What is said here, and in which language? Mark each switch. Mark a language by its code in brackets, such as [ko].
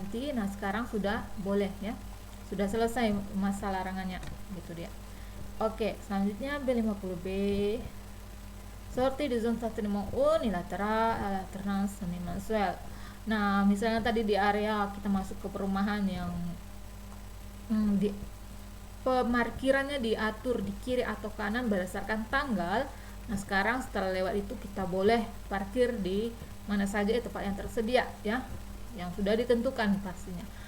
[id] Nah, sekarang sudah boleh ya, sudah selesai masa larangannya gitu dia. [fr] Oke, selanjutnya B50B sortie de zone stationnement unilatéral à l'alternance mensuelle. [id] Nah, misalnya tadi di area kita masuk ke perumahan yang pemarkirannya diatur di kiri atau kanan berdasarkan tanggal. Nah, sekarang setelah lewat itu kita boleh parkir di mana saja tempat yang tersedia ya, yang sudah ditentukan pastinya.